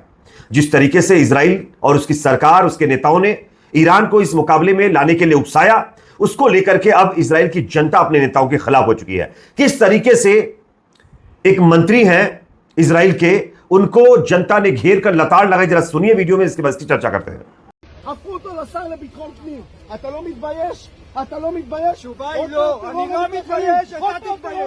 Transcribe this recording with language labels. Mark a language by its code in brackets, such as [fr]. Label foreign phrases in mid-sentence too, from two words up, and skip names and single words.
[hi] जिस तरीके से इजराइल और उसकी सरकार, उसके नेताओं ने ईरान को इस मुकाबले में लाने के लिए उकसाया, उसको लेकर के अब इजराइल की जनता अपने नेताओं के खिलाफ हो चुकी है। किस तरीके से एक मंत्री हैं इजराइल के, उनको जनता ने घेर कर लताड़ लगाई, जरा सुनिए वीडियो में, इसके बाद इसकी चर्चा करते हैं। [he] הפכו אותו לשר לביטחון פנים. אתה לא מתבייש? אתה לא מתבייש? התשובה היא לא. אני לא מתבייש, אתה תתבייש.